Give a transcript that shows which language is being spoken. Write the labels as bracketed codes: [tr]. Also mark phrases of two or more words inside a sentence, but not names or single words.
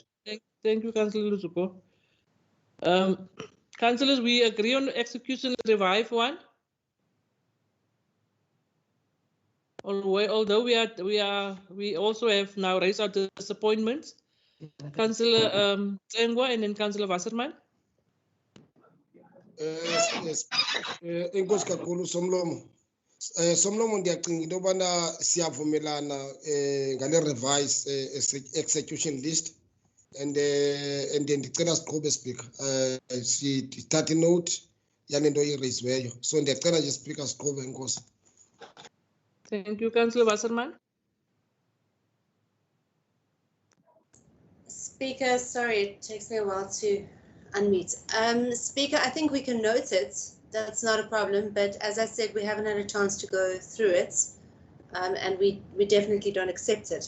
[en] Thank you, Councillor Luzuko. Councillors, we agree on execution revive one. Although we also have now raised our disappointments. Councillor Tsengwa and then Councillor Wasserman. Yes. [xh] Inkosi kakhulu Somlomo. Somlomo ndiyacinga into yobana siyavumelana ngale [en] revise execution list and [xh] ndicela siqhube speaker sithathe note yale nto iraisiweyo, so ndiyacela nje speaker siqhube. Inkosi. [en] Thank you, Councillor Wasserman. Speaker, sorry, it takes me a while to unmute. Speaker, I think we can note it. That's not a problem. But as I said, we haven't had a chance to go through it. And we definitely don't accept it.